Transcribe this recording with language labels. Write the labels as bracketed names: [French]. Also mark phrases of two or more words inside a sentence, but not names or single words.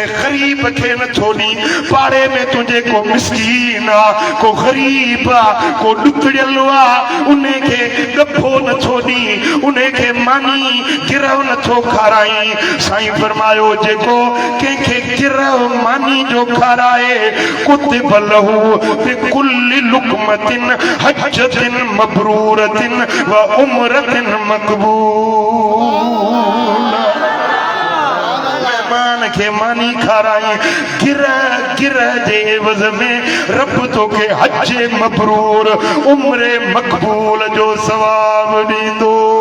[Sindhi] ग़रीब खे नथो ॾी पाड़े में तुंहिंजे को मिस्कीन आहे को ग़रीब आहे को ॾुकड़ियल आहे उन खे ॾफो नथो ॾी उन खे मानी गिरह नथो खाराई साईं फरमायो जेको कंहिंखे गिरह मानी जो खाराए [Arabic] كتب له بكل لقمة حجة مبرورة وعمرة مقبول [Sindhi] के मानी खाराई गिरह गिरह जे एवज़ में रब तोखे हज मबरूर उम्र मक़बूल जो सवाब ॾींदो